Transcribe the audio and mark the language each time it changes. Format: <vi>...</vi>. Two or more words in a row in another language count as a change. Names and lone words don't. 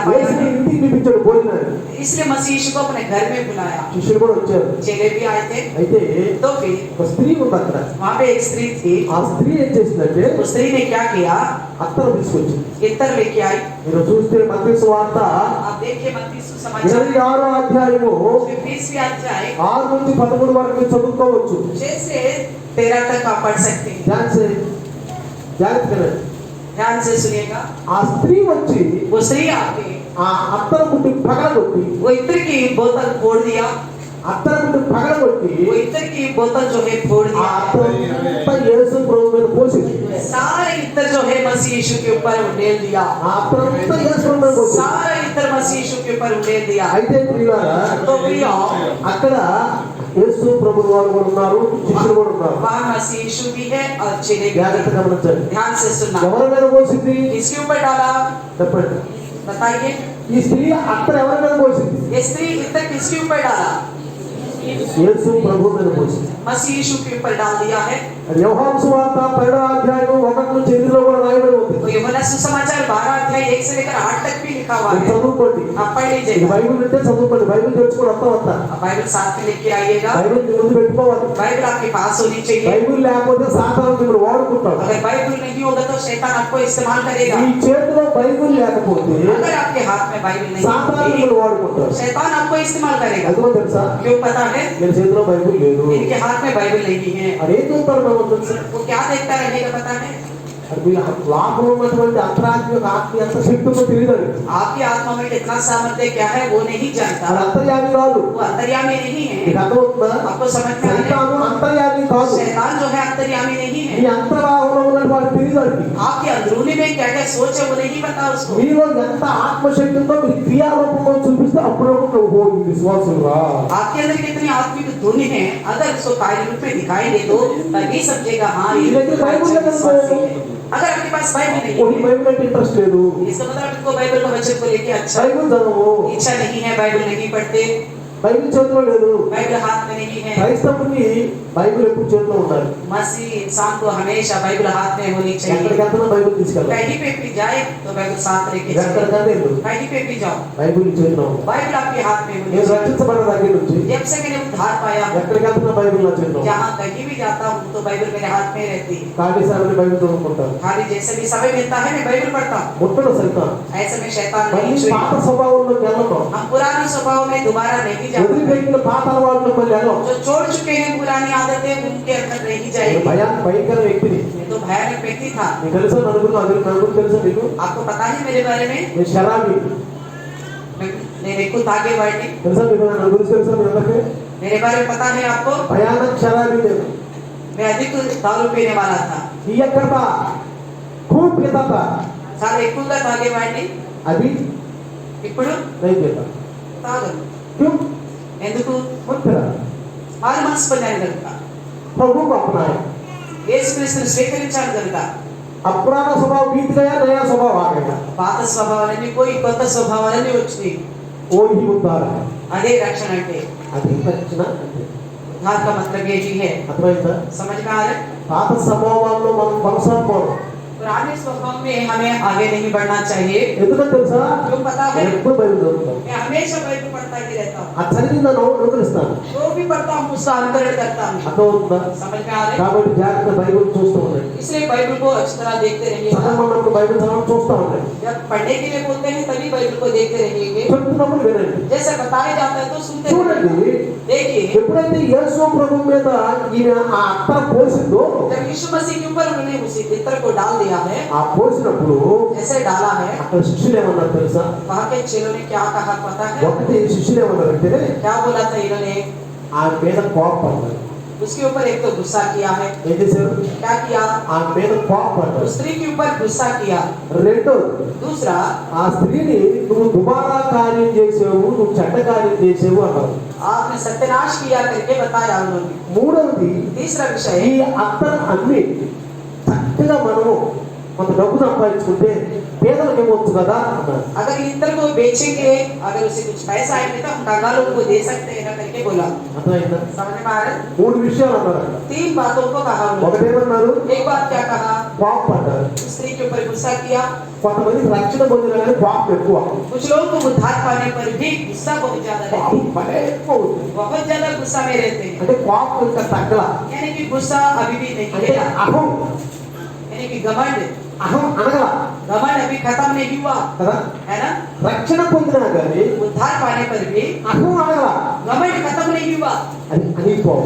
<te>యేసుని</te> <hi>पाया।</hi> <te>ఇంటికి పిలిపించాడు భోజనాన్ని.</te> <hi>इसलिए मसीह यीशु को अपने घर में बुलाया।</hi> <te>శిష్యులు కూడా వచ్చారు.</te> <hi>चेले भी आए थे।</hi> <te>అయితే</te> <hi>तो फिर</hi> <te>ఒక స్త్రీ ఉంది అక్కడ.</te> <hi>वहाँ पे एक स्त्री थी।</hi> <te>ఆ స్త్రీ ఏం చేసిందంటే</te> <hi>उस स्त्री ने क्या किया?</hi> <te>అత్తరు తీసుకొచ్చింది.</te> <hi>इत्र लेके आई।</hi> <te>మీరు చూస్తే మత్తయి సువార్త</te> <hi>आप देखिए मत्ती सुसमाचार</hi> <te>26వ అధ్యాయము</te> <hi>20वीं अध्याय</hi> <te>6 నుంచి 13 వరకు మీరు చదువుకోవచ్చు.</te> <hi>6 से 13 तक आप पढ़ सकते हैं।</hi> <te>జాగ్రత్తగా</te> <hi>ध्यान से सुनिएगा।</hi> <te>ఆ స్త్రీ వచ్చి</te> <hi>वो स्त्री आके</hi> <te>ఆ అత్తరు ముట్టి పగలగొట్టి</te> <hi>वो इत्र की बोतल फोड़ दिया।</hi> <te>అత్తరు ముట్టి పగలగొట్టి</te> <hi>वो इत्र की बोतल जो है फोड़</hi> <te>ఆ</te> <hi>दिया।</hi> <te>అత్తరంతా యేసు ప్రభు మీద పోసింది.</te> <hi>सारे इत्र जो है मसीह यीशु के ऊपर उंडेल दिया।</hi> <te>ఆ అత్తరంతా యేసు ప్రభు మీద పోసింది.</te> <hi>सारा इत्र मसीह यीशु के ऊपर उंडेल दिया।</hi> <te>అయితే ప్రియులారా</te> <hi>तो प्रियो</hi> <te>అక్కడ యేసు ప్రభు వారు కూడా ఉన్నారు, శిష్యులు కూడా ఉన్నారు.</te> <hi>वहाँ मसीह यीशु भी है और चेले भी</hi> <te>జాగ్రత్తగా</te> <hi>हैं।</hi> <te>గమనించండి.</te> <hi>ध्यान से सुनना।</hi> <te>ఎవరి మీద పోసింది</te> <hi>किसके ऊपर डाला?</hi> <te>చెప్పండి.</te> <hi>बताइए।</hi> <te>ఈ స్త్రీ అత్తరు ఎవరి మీద పోసింది?</te> <hi>ये स्त्री इत्र किसके ऊपर डाला?</hi> <te>యేసు ప్రభు మీద పోసింది.</te> <hi>मसीह यीशु के ऊपर डाल दिया है।</hi> <te>అది యోహాను సువార్త 12వ అధ్యాయం 1 నుంచి 8 కూడా రాయబడి ఉంది.</te> <hi>तो यूहन्ना सुसमाचार 12 अध्याय 1 से लेकर 8 तक भी लिखा हुआ है।</hi> <te>చదువుకోండి.</te> <hi>आप पढ़</hi> <te>ఈ</te> <hi>लीजिएगा।</hi> <te>బైబిల్ ఉంటే చదువుకోండి. బైబిల్ తెచ్చుకోండి. వస్తా</te> <hi>आप बाइबल साथ में लेके आइएगा।</hi> <te>బైబిల్ ముందు పెట్టుకోవాలి.</te> <hi>बाइबल आपके पास होनी चाहिए।</hi> <te>బైబిల్ లేకపోతే సాతాను మిమ్మల్ని వాడుకుంటాడు.</te> <hi>अगर बाइबल नहीं होगा तो शैतान आपको इस्तेमाल करेगा।</hi> <te>ఈ చేతిలో బైబిల్ లేకపోతే</te> <hi>अगर आपके हाथ में बाइबल नहीं</hi> <te>సాతాను</te> <hi>होगी,</hi> <te>మిమ్మల్ని వాడుకుంటాడు.</te> <hi>शैतान आपको इस्तेमाल करेगा।</hi> <te>ఎందుకో తెలుసా?</te> <hi>क्यों पता है?</hi> <te>నేను చేతిలో బైబిల్ లేదు.</te> <hi>इनके हाथ में बाइबल नहीं है।</hi> <te>అదేం చూస్తారు మనం తెలుసా?</te> <hi>वो क्या देखता रहेगा पता है?</hi> <te>అది మీ లోపల ఉన్నటువంటి అంతరాత్మిక ఆత్మీయ ఎంత శక్తితో తెలియదు.</te> <hi>आपकी आत्मा में कितना सामर्थ्य क्या है वो नहीं जानता।</hi> <te>అది అంతర్యామి కాదు.</te> <hi>वो अंतर्यामी नहीं है।</hi> <te>నీకు అర్థమవుతుందా?</te> <hi>आपको समझ में आ रहा</hi> <te>సైతాను అంతర్యామి</te> <hi>है?</hi> <te>కాదు.</te> <hi>शैतान जो है अंतर्यामी नहीं</hi> <te>నీ</te> <hi>है।</hi> <te>అంతరాత్మలో ఉన్నటువంటి వాడు తెలియదు.</te> <hi>आपके अंदरूनी में क्या क्या सोच है वो नहीं पता उसको।</hi> <te>మీలో ఎంత ఆత్మశక్తితో మీ క్రియారూపంలో చూపిస్తే అప్పుడు ఓహో ఈ విశ్వాసం రా.</te> <hi>आपके अंदर कितनी आत्मिक धुन है, अगर उसको कार्य रूप में दिखाएंगे तो तभी समझेगा हाँ ये अच्छा विश्वासी है। अगर आपके पास बाइबल नहीं ఓహి है,</hi> <te>బైబిల్ అంటే ఇంట్రెస్ట్ లేదు.</te> <hi>इसका मतलब आपको बाइबल का वचन को लेके अच्छा</hi> <te>బైబిల్ చదవవు.</te> <hi>इच्छा नहीं है, बाइबल नहीं पढ़ते।</hi> <te>బైబిల్ చేతిలో లేదు.</te> <hi>बाइबल हाथ में नहीं है।</hi> <te>క్రైస్తవుడికి బైబిల్ ఎప్పుడు చేతిలో ఉండాలి.</te> <hi>मसीह इंसान को हमेशा बाइबल हाथ में होनी चाहिए।</hi> <te>ఎక్కడికెళ్తున్నా బైబిల్ తీసుకెళ్ళాలి.</te> <hi>कहीं पे भी जाए तो बाइबल साथ लेके चले।</hi> <te>ఎక్కడికైనా వెళ్ళు,</te> <hi>कहीं पे भी जाओ</hi> <te>బైబిల్ చేతిలో ఉండాలి.</te> <hi>बाइबल आपके हाथ में होनी</hi> <te>నేను</te> <hi>चाहिए।</hi> <te>రక్షించబడిన దగ్గర నుంచి</te> <hi>जब से मैंने उद्धार पाया</hi> <te>ఎక్కడికెళ్తున్నా బైబిల్ నా చేతిలో ఉంది.</te> <hi>जहाँ कहीं भी जाता हूँ तो बाइबल मेरे हाथ में रहती है।</hi> <te>ఖాళీ సమయంలో బైబిల్ చదువుకుంటాను.</te> <hi>खाली जैसे भी समय मिलता है मैं बाइबल पढ़ता हूँ।</hi> <te>ముట్టడు సైతాన్.</te> <hi>ऐसे में शैतान</hi> <te>మళ్ళీ</te> <hi>नहीं</hi> <te>పాత</te> <hi>छुएगा।</hi> <te>స్వభావంలోకి వెళ్ళను.</te> <hi>हम पुराने स्वभाव में दोबारा नहीं जाते।</hi> <te>వదిలిపెట్టిన పాత అలవాట్లు మళ్ళీ వెళ్ళను.</te> <hi>जो छोड़ चुके हैं पुरानी आदतें उनके अंदर नहीं</hi> <te>నేను</te> <hi>जाएगी।</hi> <te>భయంకర వ్యక్తిని.</te> <hi>मैं तो भयानक व्यक्ति था।</hi> <te>నీకు తెలుసా నలుగురు తెలుసా నీకు?</te> <hi>आपको पता है मेरे बारे में?</hi> <te>నేను శరాబి నేను ఎక్కువ తాగేవాడిని। తెలుసా మీకు? నా గురించి తెలుసా మీ అందరికీ?</te> <hi>मेरे बारे में पता है आपको?</hi> <te>భయానక శరాబి నేను.</te> <hi>मैं अधिक दारू पीने वाला था। ఎక్కడ खूब पीता था.</hi> <te>చాలా ఎక్కువగా తాగేవాడిని।</te> <hi>अभी</hi> <te>ఇప్పుడు</te> <hi>नहीं पीता.</hi> <te>తాగను।</te> <hi>क्यों?</hi> <te>ఎందుకు?</te> <hi>मत पिला.</hi> <te>మారు మనసు పొందాను కనుక।</te> <hi>प्रभु को अपनाया.</hi> <te>యేసుక్రీస్తుని స్వీకరించాను కనుక।</te> <hi>अब पुराना स्वभाव बीत गया, नया स्वभाव आ गया.</hi> <te>పాత స్వభావాలన్నీ పోయి కొత్త స్వభావాలన్నీ వచ్చినాయి।</te> <hi>वो ही उद्धार है.</hi> <te>అదే రక్షణ అంటే। అది రక్షణ అంటే.</te> <hi>उद्धार का मतलब ये ही है।</hi> <te>అర్థమైందా?</te> <hi>समझ में आ रहा है?</hi> <te>పాత స్వభావాల్లో మనం కొనసాగకూడదు.</te> <hi>पुराने स्वभाव में हमें आगे नहीं बढ़ना चाहिए।</hi> <te>ఎందుకంటే తెలుసా?</te> <hi>क्यों पता है?</hi> <te>నేను ఎప్పుడు బైబిల్ చదువుతాను.</te> <hi>मैं हमेशा बाइबल पढ़ता ही रहता हूँ।</hi> <te>ఆ చదివిన అనుకరిస్తాను.</te> <hi>जो भी पढ़ता हूँ उसका अनुकरण करता हूँ।</hi> <te>అర్థమవుతుందా?</te> <hi>समझ में आ रहा है?</hi> <te>కాబట్టి జాగ్రత్త బైబిల్ చూస్తూ ఉండండి.</te> <hi>इसलिए बाइबल को अच्छी तरह देखते रहिएगा।</hi> <te>చదవమన్నప్పుడు బైబిల్ చదవడం చూస్తూ ఉండండి.</te> <hi>जब पढ़ने के लिए बोलते हैं तभी बाइबल को देखते रहिएगा।</hi> <te>చెప్తున్నప్పుడు వినండి.</te> <hi>जैसे बताया जाता है तो सुनते</hi> <te>చూడండి,</te> <hi>रहिए। देखिए</hi> <te>ఎప్పుడైతే యేసు ప్రభు మీద ఈయన ఆ అత్తర పోసిందో,</te> <hi>जब यीशु मसीह के ऊपर उन्होंने उसी इत्र को डाल दिया है,</hi> <te>ఆ పోసినప్పుడు</te> <hi>जैसे डाला है,</hi> <te>అక్కడ శిష్యులు ఏమన్నారు తెలుసా?</te> <hi>वहाँ के चेलों ने क्या कहा पता है?</hi> <te>ఒకటి శిష్యులు ఏమన్నారంటే</te> <hi>क्या बोला था इन्होंने?</hi> <te>ఆ మీద కోపపడ్డారు.</te> <hi>उसके ऊपर एक तो गुस्सा किया है।</hi> <te>ఏం చేశారు?</te> <hi>क्या किया?</hi> <te>ఆ మీద కోపపడ్డారు.</te> <hi>उस स्त्री के ऊपर गुस्सा किया।</hi> <te>రెండోది,</te> <hi>दूसरा,</hi> <te>ఆ స్త్రీని నువ్వు దుబారా కార్యం చేసావు, నువ్వు చెడ్డ కార్యం చేసావు అన్నారు.</te> <hi>आपने सत्यानाश किया करके बताया उन्होंने।</hi> <te>మూడవది,</te> <hi>तीसरा विषय,</hi> <te>ఈ అత్తర అన్ని చక్కగా మనము కొంత డబ్బు సంపాదించుకుంటే పేదలకు ఇవ్వచ్చు కదా అన్నారు.</te> <hi>अगर इत्र को बेचेंगे, अगर उसे कुछ पैसा आएंगे तो हम कंगालों को दे सकते हैं ना करके बोला।</hi> <te>అర్థమైందా?</te> <hi>समझ में आ रहा है?</hi> <te>మూడు విషయాలు అన్నారు అక్కడ.</te> <hi>3 बातों को कहा उन्होंने।</hi> <te>ఒకటేమన్నారు?</te> <hi>एक बात क्या कहा?</hi> <te>కోపపడ్డారు.</te> <hi>उस स्त्री के ऊपर गुस्सा किया।</hi> <te>కొంతమందికి రక్షణ పొందిన కానీ కోపం ఎక్కువ.</te> <hi>कुछ लोगों को उद्धार पाने पर भी गुस्सा बहुत ज्यादा रहता</hi> <te>కోపం</te> <hi>है।</hi> <te>భలే ఎక్కువ అవుతుంది.</te> <hi>बहुत ज्यादा गुस्सा में रहते हैं।</hi> <te>అంటే కోపం ఇంకా తగ్గల.</te> <hi>यानी कि गुस्सा अभी भी नहीं</hi> <te>అంటే</te> <hi>गया।</hi> <te>అహం</te> <hi>यानी कि घमंड</hi> <te>అనగల</te> <hi>अभी खत्म नहीं हुआ</hi> <te>కదా.</te> <hi>है ना।</hi> <te>రక్షణ పొందినా కానీ</te> <hi>उद्धार पाने पर भी</hi> <te>అహం అనగల.</te> <hi>घमंड खत्म नहीं हुआ,</hi> <te>అది అనిపోవాలి.</te>